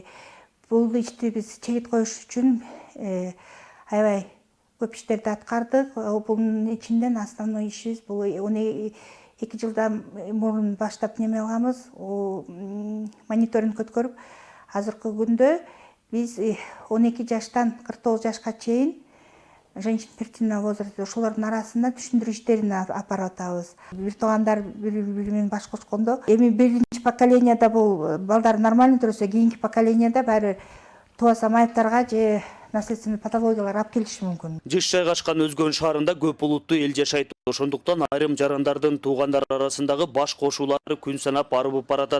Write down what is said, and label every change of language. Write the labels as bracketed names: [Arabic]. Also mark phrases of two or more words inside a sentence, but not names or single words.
[Kyrgyz] Бул ишти биз чегит коюш үчүн аябай көп иштерди аткардык. Бунун ичинден основной ишибиз бул 2 жылдан мурун баштап неме кылганбыз, мониторинг өткөрүп, азыркы күндө биз 12 жаштан 49 жашка чейин [Russian] женщин фертильного возраста [Kyrgyz] ошолордун арасында түшүндүрүү иштерин апарып атабыз. Бир туугандар бири менен баш кошкондо, эми биринчи поколенияда бул балдар нормально төрөсө, кийинки поколенияда баары тубаса майыптарга же наследственный патологиялар алып келиши мүмкүн. Жыш жайгашкан Өзгөн шаарында көп улуттуу эл жашайт. Ошондуктан айрым жарандардын туугандар арасындагы баш кошуулары күн санап арбып баратат.